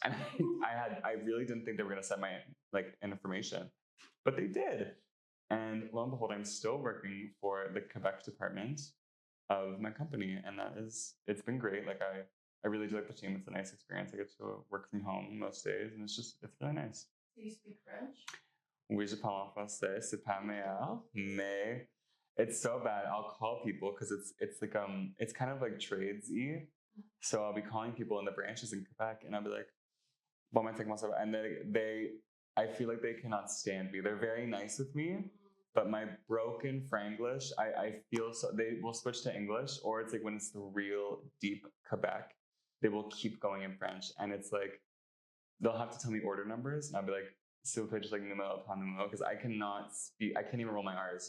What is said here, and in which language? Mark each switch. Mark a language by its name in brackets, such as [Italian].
[English] And I really didn't think they were going to send my information, but they did. And lo and behold, I'm still working for the Quebec department of my company. And it's been great. Like I really do like the team. It's a nice experience. I get to work from home most days and it's really nice. Do you speak French? [French] Oui, je parle en français. C'est pas meilleur, mais [English] it's so bad. I'll call people because it's like it's kind of like tradesy. So I'll be calling people in the branches in Quebec, and I'll be like, "Bon, and I feel like they cannot stand me. They're very nice with me, but my broken Franglish, I feel so they will switch to English, or it's like when it's the real deep Quebec, they will keep going in French, and it's like they'll have to tell me order numbers, and I'll be like, [French] "S'il vous plaît, [English] just like numéro upon numéro," because I cannot speak. I can't even roll my R's.